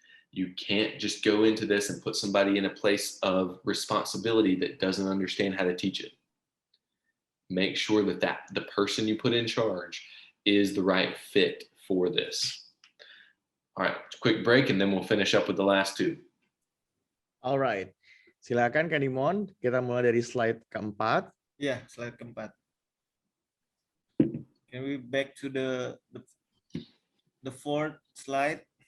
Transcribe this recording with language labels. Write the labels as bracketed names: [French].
[English] You can't just go into this and put somebody in a place of responsibility that doesn't understand how to teach it. Make sure that the person you put in charge is the right fit for this. All right, quick break and then we'll finish up with the last two. [Indonesian] Alright, silakan Kak Dimon, kita mulai dari slide keempat. Ya, slide keempat. [English] Can we back to the fourth slide?